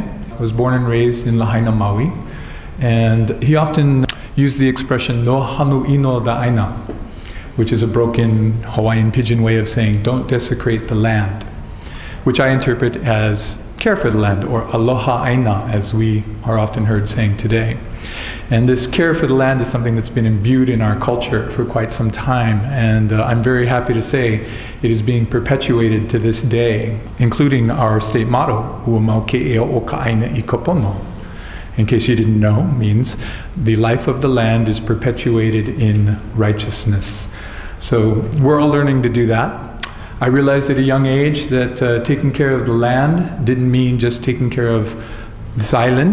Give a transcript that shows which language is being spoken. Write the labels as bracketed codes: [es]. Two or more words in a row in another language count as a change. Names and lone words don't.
[en] I was born and raised in Lahaina, Maui. And he often used the expression, [haw] no hanu ino da'aina, [en] which is a broken Hawaiian pidgin way of saying, don't desecrate the land, which I interpret as care for the land, or [haw] aloha aina, [en] as we are often heard saying today. And this care for the land is something that's been imbued in our culture for quite some time, and I'm very happy to say it is being perpetuated to this day, including our state motto, [haw] Ua mau ke ea o ka aina I kapono. [en] In case you didn't know, means the life of the land is perpetuated in righteousness. So we're all learning to do that. I realized at a young age that taking care of the land didn't mean just taking care of this island.